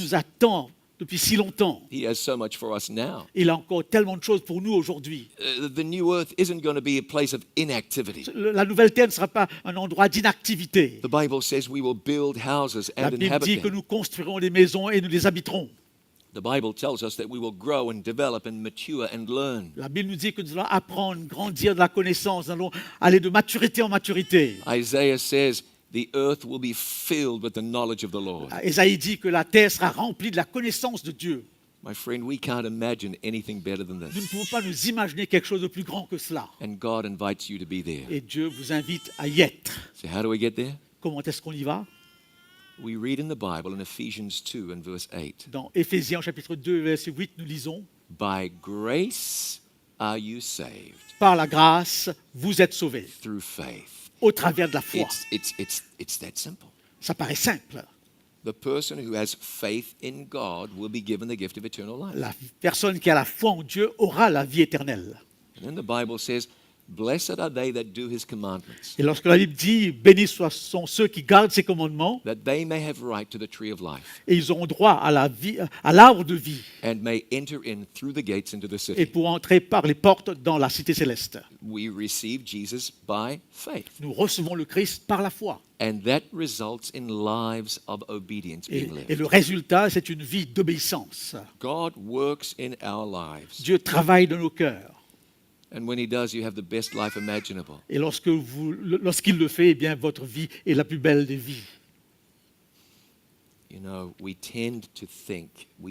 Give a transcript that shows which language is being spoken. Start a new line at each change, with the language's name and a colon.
French: nous attend depuis si longtemps.
English: He has so much for us now.
French: Il a encore tellement de choses pour nous aujourd'hui.
English: The new earth isn't going to be a place of inactivity.
French: La nouvelle terre ne sera pas un endroit d'inactivité.
English: The Bible says we will build houses
French: La
English: and
French: Bible
English: inhabit
French: dit que
English: them.
French: nous construirons des maisons et nous les habiterons.
English: The Bible tells us that we will grow and develop and mature and learn.
French: La Bible nous dit que nous allons apprendre, grandir de la connaissance, nous allons aller de maturité en maturité.
English: Isaiah says the earth will be filled with the knowledge of the Lord.
French: Ésaïe dit que la terre sera remplie de la connaissance de Dieu.
English: My friend, we can't imagine anything better than
French: Nous ne
English: this.
French: pouvons pas nous imaginer quelque chose de plus grand que cela.
English: And God invites you to be there.
French: Et Dieu vous invite à y être.
English: So how do we get there?
French: Comment est-ce qu'on y va?
English: We read in the Bible in Ephesians 2 and verse 8.
French: Dans Éphésiens chapitre 2, verset 8, nous lisons «
English: By grace are you saved
French: Par la grâce, vous êtes sauvés
English: through faith.
French: au travers de la foi.
English: It's that simple.
French: Ça paraît simple.
English: The person who has faith in God will be given the gift of eternal life.
French: La personne qui a la foi en Dieu aura la vie éternelle.
English: And then the Bible says, blessed are they that do his commandments,
French: Et lorsque la Bible dit « Bénis sont ceux qui gardent ses commandements
English: that they may have right to the tree of life
French: et ils auront droit à la vie, à l'arbre de vie
English: and may enter in through the gates into the
French: et
English: city.
French: pour entrer par les portes dans la cité céleste.
English: We receive Jesus by faith.
French: Nous recevons le Christ par la foi.
English: And that results in lives of obedience
French: Et,
English: being
French: et le
English: lived.
French: résultat, c'est une vie d'obéissance.
English: God works in our lives.
French: Dieu travaille dans nos cœurs.
English: And when he does, you have the best life imaginable.
French: Et lorsqu'il le fait, eh bien, votre vie est la plus belle des vies.
English: You know, we tend to think